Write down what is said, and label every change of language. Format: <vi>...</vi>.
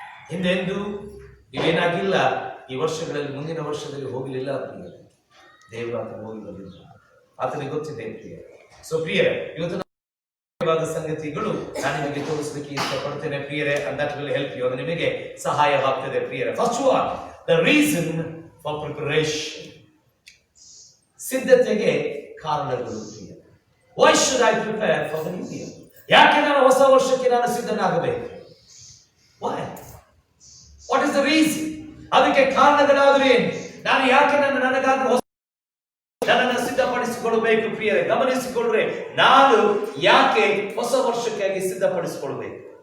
<kn>ಹಿಂದೆಂದು ನೀವೇನಾಗಿಲ್ಲ, ಈ ವರ್ಷಗಳಲ್ಲಿ ಮುಂದಿನ ವರ್ಷದಲ್ಲಿ ಹೋಗಲಿಲ್ಲ ಪ್ರಿಯರೇ. ದೇವರು ಆತನ ಹೋಗಿ ಬಂದಿಲ್ಲ, ಆತನಿಗೆ ಗೊತ್ತಿದೆ ಪ್ರಿಯರೇ. ಸೊ ಪ್ರಿಯರೇ, ಇವತ್ತು ಸಂಗತಿಗಳು ನಾನು ನಿಮಗೆ ತೋರಿಸಲಿಕ್ಕೆ ಇಷ್ಟಪಡ್ತೇನೆ ಪ್ರಿಯರೇ.</kn> <en>and that will help you,</en> <kn>ಅದು ನಿಮಗೆ ಸಹಾಯವಾಗ್ತದೆ ಪ್ರಿಯರೇ.</kn> <en>first one, the reason for preparation,</en> <kn>ಸಿದ್ಧತೆಗೆ ಕಾರಣಗಳು ಪ್ರಿಯರೇ.</kn> <en>why should I prepare for the new year?</en> <kn>ಯಾಕೆ ನಾನು ಹೊಸ ವರ್ಷಕ್ಕೆ ನಾನು ಸಿದ್ಧನಾಗಬೇಕು?</kn> <en>why? what is the reason?</en> <kn>ಅದಕ್ಕೆ ಕಾರಣಗಳಾದ್ರೆ ಏನು? ನಾನು ಯಾಕೆ ನನಗಾಗಿ ನನ್ನನ್ನು ಸಿದ್ಧಪಡಿಸಿಕೊಳ್ಳಬೇಕು ಪ್ರಿಯರೇ. ಗಮನಿಸಿಕೊಳ್ಳ್ರೆ, ನಾನು ಯಾಕೆ ಹೊಸ ವರ್ಷಕ್ಕಾಗಿ ಸಿದ್ಧಪಡಿಸಿಕೊಳ್ಬೇಕು?</kn>